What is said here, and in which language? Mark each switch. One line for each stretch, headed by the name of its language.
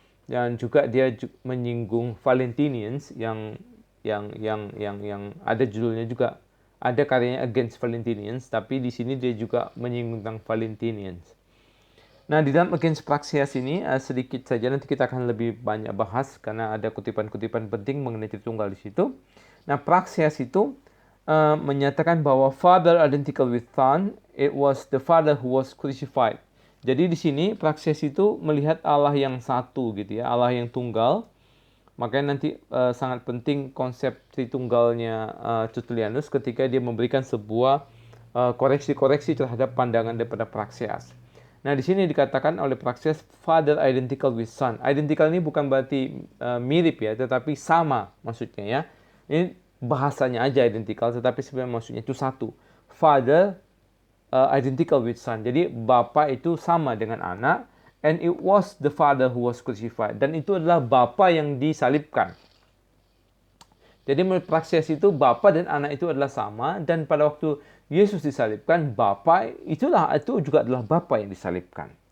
Indonesian: Dan juga dia menyinggung Valentinians yang ada judulnya juga, ada karyanya Against Valentinians, tapi di sini dia juga menyinggung tentang Valentinians. Nah, di dalam Against Praxeas ini sedikit saja, nanti kita akan lebih banyak bahas karena ada kutipan-kutipan penting mengenai Tritunggal di situ. Nah, Praxeas itu menyatakan bahwa
English: Father identical with Son, it was the Father who was crucified.
Indonesian: Jadi di sini Praxeas itu melihat Allah yang satu gitu ya, Allah yang tunggal. Makanya nanti sangat penting konsep Tritunggalnya Tertullianus ketika dia memberikan sebuah koreksi-koreksi terhadap pandangan daripada Praxeas. Nah, di sini dikatakan oleh Praxeas
English: Father identical with Son.
Indonesian: Identical ini bukan berarti mirip ya, tetapi sama maksudnya ya. Ini bahasanya aja identical, tetapi sebenarnya maksudnya itu satu.
English: Father identical with Son.
Indonesian: Jadi Bapa itu sama dengan anak.
English: And it was the Father who was crucified.
Indonesian: Dan itu adalah Bapa yang disalibkan. Jadi menurut Praxeas itu Bapa dan anak itu adalah sama. Dan pada waktu Yesus disalibkan, Bapa itu juga adalah Bapa yang disalibkan.